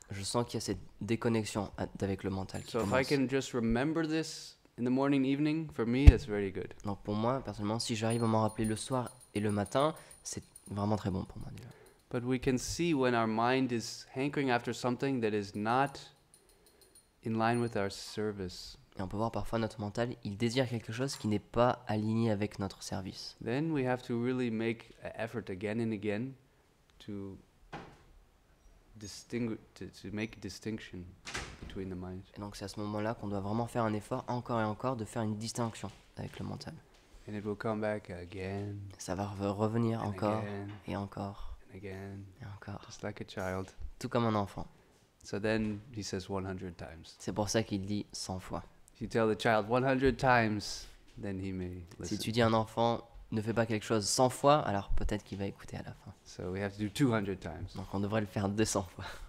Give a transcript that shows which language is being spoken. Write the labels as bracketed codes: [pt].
[fr] je sens qu'il y a cette déconnexion avec le mental qui [en] So if I [fr] commence. [en] can just remember this in the morning, evening, for me, that's very good. [fr] Donc, pour moi, personnellement, si j'arrive à m'en rappeler le soir et le matin, c'est vraiment très bon pour moi déjà. [en] But we can see when our mind is hankering after something that is not in line with our service. [fr] Et on peut voir parfois notre mental, il désire quelque chose qui n'est pas aligné avec notre service. [en] Then we have to really make an effort again and again to to make a distinction between the mind. [fr] Et donc c'est à ce moment-là qu'on doit vraiment faire un effort encore et encore de faire une distinction avec le mental. [en] And it will come back again [fr] Ça va revenir [en] and [fr] encore [en] again [fr] et encore [en] and again, [fr] et encore, [en] just like a child. [fr] tout comme un enfant. [en] So then he says 100 times. [fr] C'est pour ça qu'il dit 100 fois. [en] If you tell the child 100 times, then he may [fr] Si [en] listen. [fr] tu dis à un enfant, ne fais pas quelque chose 100 fois, alors peut-être qu'il va écouter à la fin. [en] So we have to do 200 times. Donc on devrait le faire 200 fois.